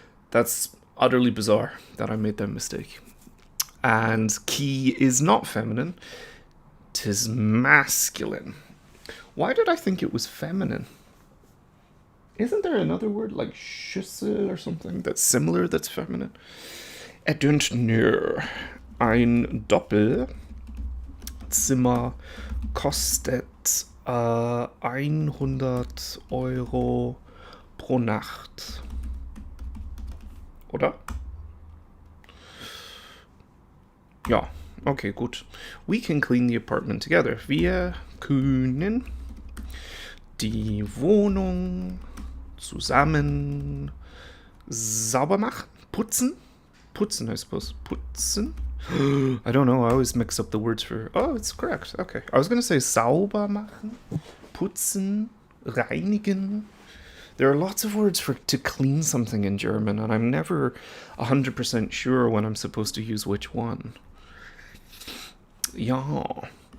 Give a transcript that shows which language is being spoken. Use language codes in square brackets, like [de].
[en] That's utterly bizarre that I made that mistake. And key is not feminine. 'Tis masculine. Why did I think it was feminine? Isn't there another word like Schüssel or something that's similar that's feminine? I don't know. [de] Ein Doppelzimmer kostet 100 Euro pro Nacht. Oder? Ja, okay, gut. [en] We can clean the apartment together. [de] Wir können die Wohnung zusammen sauber machen. Putzen? Putzen, [en] I suppose. [de] Putzen? [en] I don't know, I always mix up the words for... Oh, it's correct, okay. I was going to say sauber machen, putzen, reinigen. There are lots of words for to clean something in German, and I'm never 100% sure when I'm supposed to use which one. Ja.